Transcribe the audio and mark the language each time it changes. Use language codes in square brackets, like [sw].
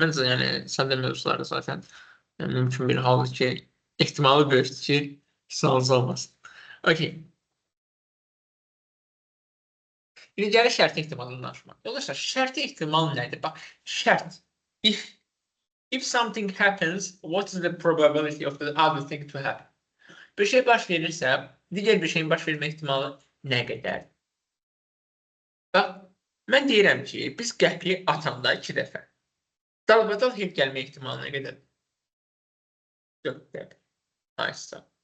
[az] Məncə, yəni, səndə mövzularda zaten mümkün bir haldır ki, ehtimalı böyükdür ki, sualınız olmasın. Okey. İndi gəlir şərti ehtimalını danışmaq. Yoldaşlar, şərti ehtimal nədir? Bax, şərt. [en] If something happens, what is the probability of the other thing to happen? [az] Bir şey baş verirsə, digər bir şeyin baş vermə ehtimalı nə qədərdir? Bax, mən deyirəm ki, biz qəpik atanda 2 dəfə. Dalbadal hep gəlmə ehtimalı nə qədərdir? 4 dəfə. Nice.